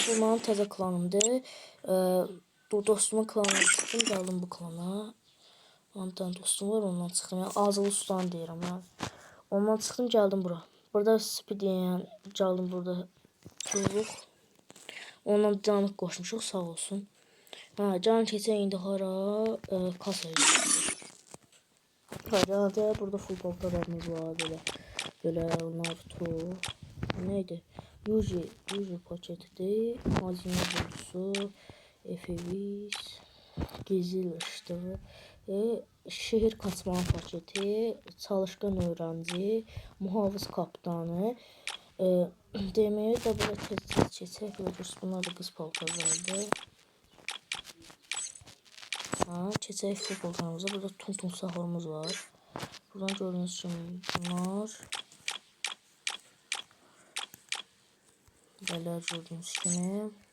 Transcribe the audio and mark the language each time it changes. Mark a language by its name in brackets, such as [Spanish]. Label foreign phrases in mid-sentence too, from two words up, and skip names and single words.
[Azerbaijani] Bu mənim təzə klanımdır. Dostumun klanına çıxdım, gəldim bu klana. [Turkish] Bir tane [Azerbaijani] dostum var, ondan çıxdım. Yəni Azılı Usta'nı deyirəm mən. Ondan çıxdım, gəldim bura. Burada Speed yəni gəldim burada. Durduq. Ondan canıq qoşmuşuq, sağ olsun. Can keçək indi hara? [Turkish] Kasaya gidiyoruz. Hadi burada futbol kadarımız var böyle. Böyle Naruto. Neydi? Yuji paketidir. Hazine borusu. Efevis. Gizli ışığı. Şehir kaçmanın paketi. Çalışkan öğrenci. Muhafız kaptanı. [Azerbaijani] Deməyə də belə tez keçək. Bunlar da qız paltarlardır. Keçək futbollarımıza. Burada tum sahurumuz var. Buradan gördüğünüz kimi bunlar. Belə gördüğünüz kimi.